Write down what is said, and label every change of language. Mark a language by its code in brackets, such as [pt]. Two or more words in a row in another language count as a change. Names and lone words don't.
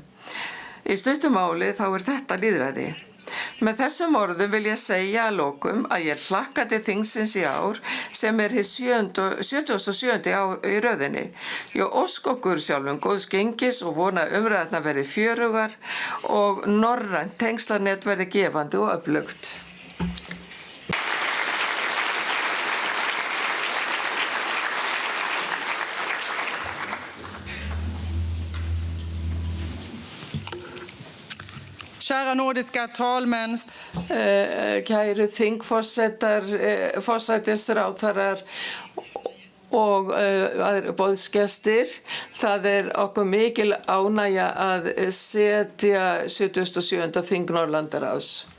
[is] Í stuttu máli þá þetta lýðræði. Með þessum orðum vil ég segja að lokum að ég hlakka til þingsins í ár sem hið 77. í röðinni. Ég óska okkur sjálfum góðs gengis og vona að umræðurnar verði fjörugar og norrænt tengslanet verði gefandi og öflugt. [sv] Kära nordiska talmän. [is] Kæru þingforsetar, forsætisráðherrar og boðsgestir. Það okkur mikil ánægja að setja 77. þing Norðurlandaráðs.